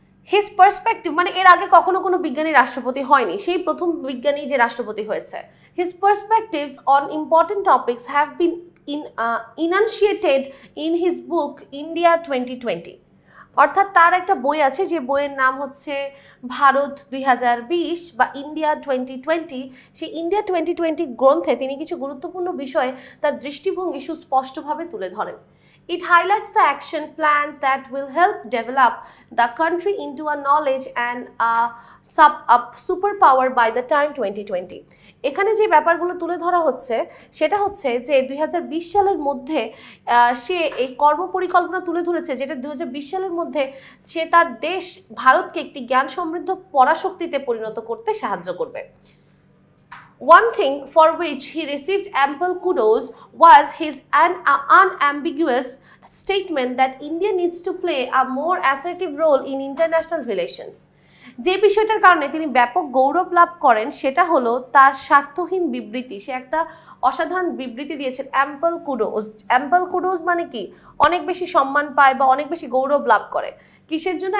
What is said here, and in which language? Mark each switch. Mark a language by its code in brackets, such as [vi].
[en] his perspective [bn] মানে এর আগে কখনো কোনো বিজ্ঞানী রাষ্ট্রপতি হয়নি, সেই প্রথম বিজ্ঞানী যে রাষ্ট্রপতি হয়েছে। [en] His perspectives on important topics have been enunciated in his book India 2020. [bn] অর্থাৎ তার একটা বই আছে যে বইয়ের নাম হচ্ছে ভারত 2020 বা ইন্ডিয়া 2020। সেই ইন্ডিয়া 2020 গ্রন্থে তিনি কিছু গুরুত্বপূর্ণ বিষয়ে তার দৃষ্টিভঙ্গি সুস্পষ্টভাবে তুলে ধরেন। [en] It highlights the action plans that will help develop the country into a knowledge and a superpower by the time 2020. [bn] এখানে যে ব্যাপারগুলো তুলে ধরা হচ্ছে সেটা হচ্ছে যে 2020 সালের মধ্যে সে এই কর্মপরিকল্পনা তুলে ধরেছে, যেটা 2020 সালের মধ্যে সে তার দেশ ভারতকে একটি জ্ঞান সমৃদ্ধ পরাশক্তিতে পরিণত করতে সাহায্য করবে। [en] One thing for which he received ample kudos was his unambiguous statement that India needs to play a more assertive role in international relations. [bn] যে বিষয়টার কারণে তিনি ব্যাপক গৌরব লাভ করেন সেটা হলো তার স্বার্থহীন বিবৃতি। সে একটা অসাধারণ বিবৃতি দিয়েছেন, [en] ample kudos [bn] মানে কি, অনেক বেশি সম্মান পায় বা অনেক বেশি গৌরব লাভ করে। কিসের জন্য?